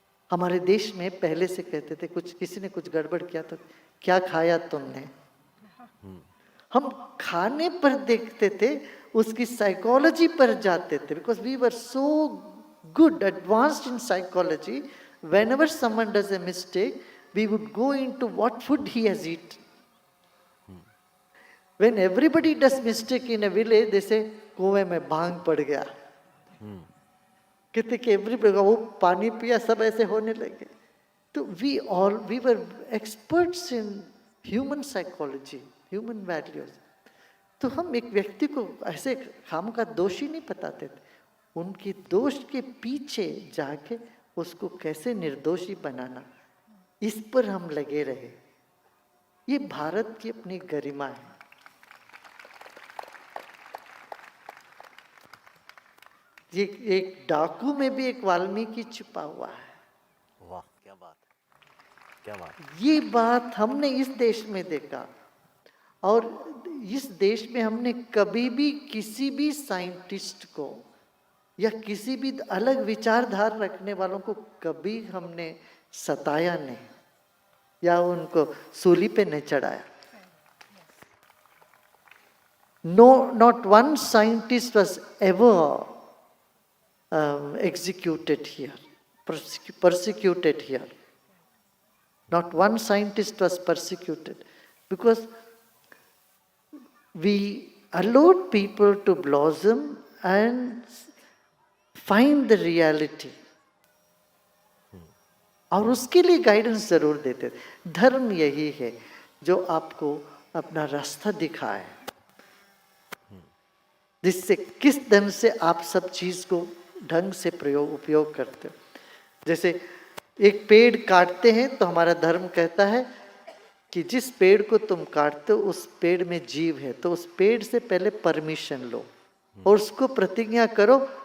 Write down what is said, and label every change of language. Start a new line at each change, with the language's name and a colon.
Hindi: हमारे देश में पहले से कहते थे, कुछ किसी ने कुछ गड़बड़ किया तो क्या खाया तुमने? हम खाने पर देखते थे, उसकी साइकोलॉजी पर जाते थे,
English: Because we were so good advanced in psychology. Whenever someone does a mistake, we would go into what food he has eaten. When everybody does mistake in a village, they say
Hindi: कुएं में भांग पड़ गया। कहते कि everybody, वो पानी पिया, सब ऐसे होने लगे।
English: तो we were experts in human psychology, human values.
Hindi: तो हम एक व्यक्ति को ऐसे खाम का दोषी नहीं बताते थे, उनकी दोष के पीछे जाके उसको कैसे निर्दोषी बनाना, इस पर हम लगे रहे। ये भारत की अपनी गरिमा है। ये एक डाकू में भी एक वाल्मीकि छिपा हुआ है। वाह, क्या बात है, क्या बात है। ये बात हमने इस देश में देखा, और इस देश में हमने कभी भी किसी भी साइंटिस्ट को या किसी भी अलग विचारधारा रखने वालों को कभी हमने सताया नहीं या उनको सूली पे नहीं चढ़ाया।
English: No, not one scientist was ever executed here, persecuted here. Not one scientist was persecuted, because we allowed people to blossom and find the reality.
Hindi: और उसके लिए गाइडेंस जरूर देते थे। धर्म यही है जो आपको अपना रास्ता दिखाए, जिससे किस ढंग से आप सब चीज को ढंग से उपयोग करते हो। जैसे एक पेड़ काटते हैं तो हमारा धर्म कहता है कि जिस पेड़ को तुम काटते हो उस पेड़ में जीव है, तो उस पेड़ से पहले परमिशन लो और उसको प्रतिज्ञा करो